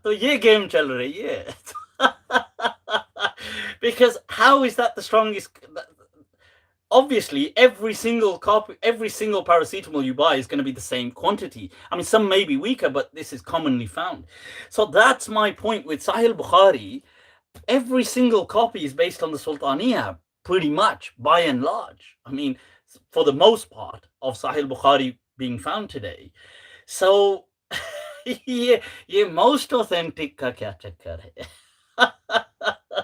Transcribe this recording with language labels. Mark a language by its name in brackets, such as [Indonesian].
[Hindi] तो ये game चल रही है. [English] Because how is that the strongest? Obviously, every single paracetamol you buy is going to be the same quantity. I mean, some may be weaker, but this is commonly found. So that's my point with Sahih Bukhari. Every single copy is based on the Sultaniya, pretty much, by and large. I mean, for the most part of Sahih Bukhari being found today. [Hindi] So, ये [English] most authentic [Hindi] का क्या चक्कर है?